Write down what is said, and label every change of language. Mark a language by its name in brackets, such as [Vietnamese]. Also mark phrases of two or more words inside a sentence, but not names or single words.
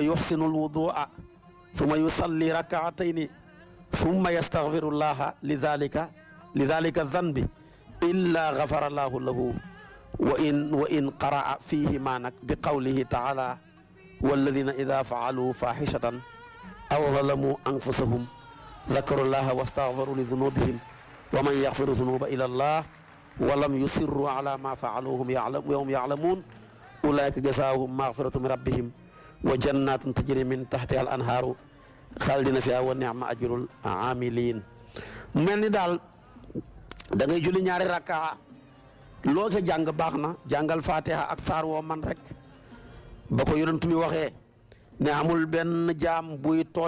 [Arabic] يحسن الوضوء ثم يصلي ركعتين ثم يستغفر الله لذلك الذنب إلا غفر الله له وإن قرأ فيهما nag بقوله تعالى والذين إذا فعلوا فاحشة أو ظلموا أنفسهم ذكروا الله واستغفروا لذنوبهم ومن يغفر الذنوب إلا الله ولم يصروا على ما فعلوا هم يعلمون أولئك جزاؤهم مغفرة من ربهم وجنات تجري من تحتها الأنهار خالدين فيها ونعم أجر العاملين. [Wolof] mel ni daal da ngay julli ñaari rakka loo ca jàng baax na jàngal fatiha ak saar woo man rek ba ko yonent mi waxee ne amul benn jaam buy tooñ